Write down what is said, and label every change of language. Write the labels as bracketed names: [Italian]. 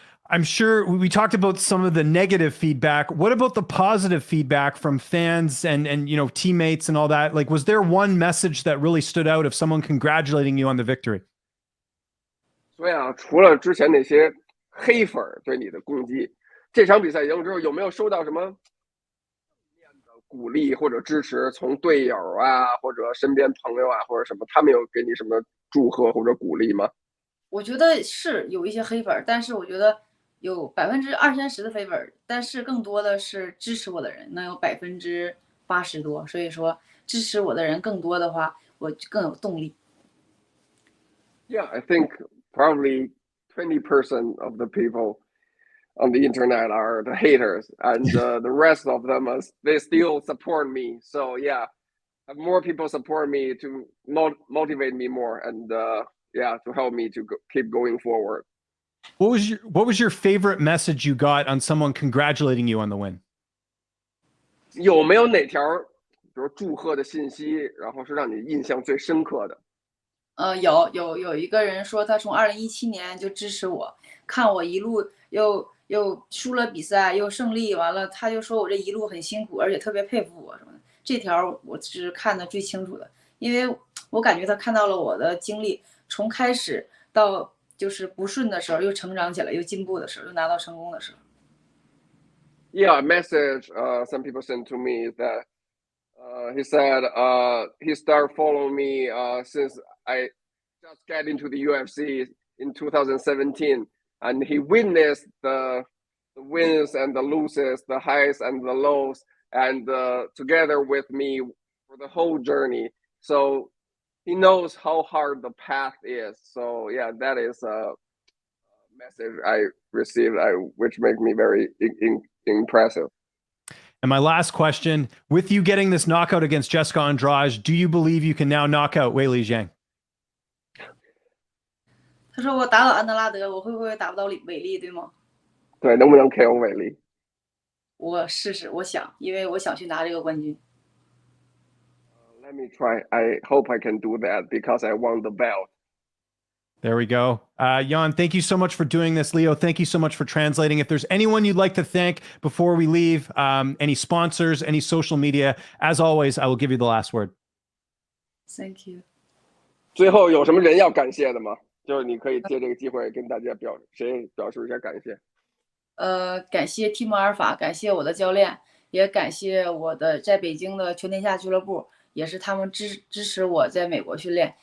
[English] I'm sure we talked about some of the negative feedback. What about the positive feedback from fans and teammates and all that? Like, was there one message that really stood out of someone congratulating you on the victory? [Chinese] 所以啊，除了之前那些黑粉对你的攻击，这场比赛赢了之后，有没有收到什么正面的鼓励或者支持？从队友啊，或者身边朋友啊，或者什么，他们有给你什么祝贺或者鼓励吗？我觉得是有一些黑粉，但是我觉得有20-30%的黑粉，但是更多的是支持我的人，能有80%多。所以说，支持我的人更多的话，我更有动力。 [English] Yeah, I think probably 20% of the people on the internet are the haters, and the rest of them they still support me. So yeah, have more people support me to motivate me more, and yeah, to help me to keep going forward. What was your favorite message you got on someone congratulating you on the win? [Chinese] 有没有哪条比如祝贺的信息，然后是让你印象最深刻的？有一个人说他从2017年就支持我，看我一路又输了比赛又胜利，完了他就说我这一路很辛苦，而且特别佩服我什么的。这条我是看得最清楚的，因为我感觉他看到了我的经历，从开始到就是不顺的时候，又成长起来，又进步的时候，又拿到成功的时候。 [English] Yeah, a message some people sent to me is that he said he started following me since I just got into the UFC in 2017, and he witnessed the wins and the losses, the highs and the lows, and together with me for the whole journey. So he knows how hard the path is. So yeah, that is a message I received, which makes me very impressive. And my last question, with you getting this knockout against Jessica Andrade, do you believe you can now knock out Weili Zhang? [Chinese] 他说我打倒安德拉德，我会不会打不到韦利，对吗？对，能不能 KO 韦利？我试试，我想，因为我想去拿这个冠军。 [English] Let me try. I hope I can do that because I won the belt. There we go. Yan, thank you so much for doing this. Leo, thank you so much for translating. If there's anyone you'd like to thank before we leave, any sponsors, any social media, as always, I will give you the last word. Thank you. [Chinese] 最后有什么人要感谢的吗？就是你可以借这个机会跟大家表示一下感谢。感谢 Team 阿尔法，感谢我的教练，也感谢我的在北京的全天下俱乐部，也是他们支持我在美国训练。